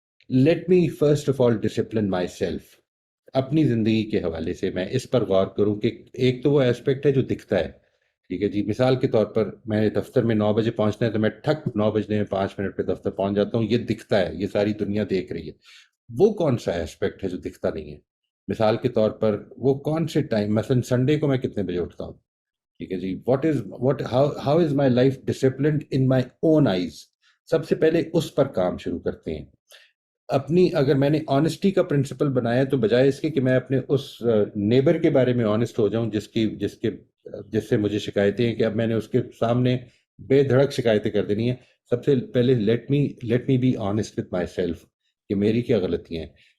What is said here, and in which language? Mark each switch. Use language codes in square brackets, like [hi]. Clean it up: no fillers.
[en] Let me first of all discipline myself. [ur] اپنی زندگی کے حوالے سے میں اس پر غور کروں کہ ایک تو وہ ایسپیکٹ ہے جو دکھتا ہے, ٹھیک ہے جی. مثال کے طور پر میں نے دفتر میں 9 بجے پہنچنا ہے تو میں ٹھک 9 بجنے میں 5 منٹ پہ دفتر پہنچ جاتا ہوں. یہ دکھتا ہے, یہ ساری دنیا دیکھ رہی ہے. وہ کون سا ایسپیکٹ ہے جو دکھتا نہیں ہے؟ مثال کے طور پر وہ کون سے ٹائم, مثلا سنڈے کو میں کتنے بجے اٹھتا ہوں, ٹھیک ہے جی. [en] how is my life disciplined in my own eyes. [ur] سب سے پہلے اس پر کام شروع کرتے ہیں. اپنی اگر میں نے آنےسٹی کا پرنسپل بنایا تو بجائے اس کے کہ میں اپنے اس نیبر کے بارے میں آنےسٹ ہو جاؤں جس سے مجھے شکایتیں ہیں کہ اب میں نے اس کے سامنے بے دھڑک شکایتیں کر دینی ہیں، سب سے پہلے [en] let me be honest with myself [ur] کہ میری کیا غلطیاں ہیں.